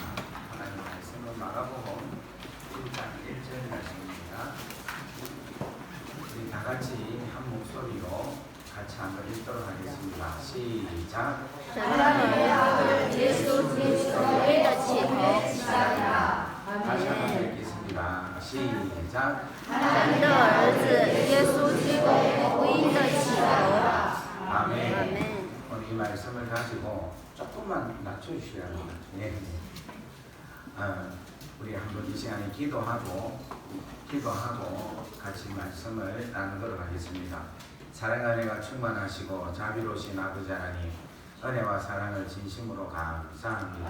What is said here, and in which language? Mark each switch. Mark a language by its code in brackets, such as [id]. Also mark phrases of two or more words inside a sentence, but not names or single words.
[ko] 하나님 말씀은 마가복음 1장 1절 말씀입니다. 우리 다 같이 한 목소리로 같이 한번 읽도록 하겠습니다. 시작. 神的 예수 그리스도의 덕치고 시작이라. 다시 한번 읽겠습니다. 시작. [zh] 神的儿子耶稣基督福音的起头。 [ko] 아멘. 아멘. 오늘 이 말씀을 가지고 조금만 낮춰주셔야 합니다. 네. 우리 한번 이 시간에 기도하고 같이 말씀을 나누도록 하겠습니다. 사랑의 은혜가 충만하시고 자비로우신 아버지 하나님, 은혜와 사랑을 진심으로 감사합니다.